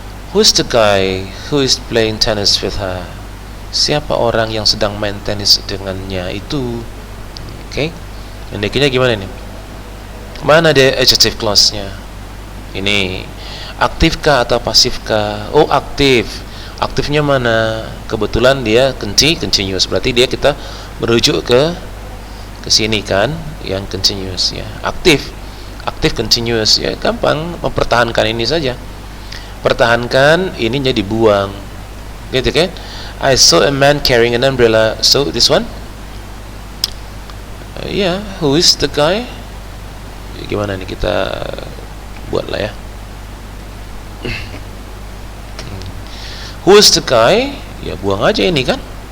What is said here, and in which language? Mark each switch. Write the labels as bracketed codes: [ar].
[en] Who's the guy who is playing tennis with her? [id] Siapa orang yang sedang main tenis dengannya itu? Oke. Pendekinnya gimana nih? Mana ada adjective clause-nya? Ini aktifkah atau pasifkah? Oh, aktif. Aktifnya mana? Kebetulan dia continuous. Berarti kita merujuk ke sini kan, yang continuous ya. Aktif continuous ya. Gampang mempertahankan ini saja. Pertahankan ininya dibuang. Gitu kan? [en] I saw a man carrying an umbrella. So this one? Who is the guy? [id] Gimana nih kita buatlah ya. [en] Who is the guy? [id] Ya buang aja ini kan.